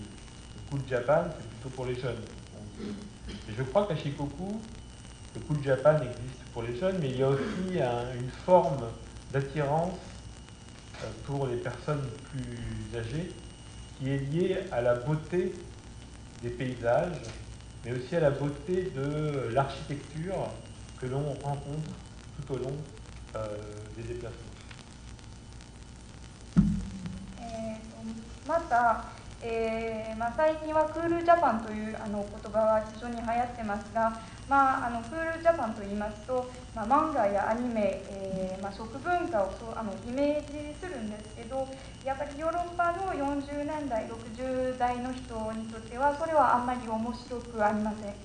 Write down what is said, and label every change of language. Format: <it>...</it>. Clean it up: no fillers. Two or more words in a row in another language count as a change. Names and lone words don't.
<fr>Le Cool Japan, c'est plutôt pour les jeunes. Et je crois qu'à Shikoku, le Cool Japan existe pour les jeunes, mais il y a aussi une forme d'attirance pour les personnes plus âgées qui est liée à la beauté des paysages, mais aussi à la beauté de l'architecture que l'on rencontre tout au long des déplacements.</fr> <ja>また、最近はクールジャパンという言葉は非常に流行ってますが、クールジャパンといいますと、漫画やアニメ、食文化をイメージするんですけど、やっぱりヨーロッパの40年代60代の人にとってはそれはあんまり面白くありません。</ja>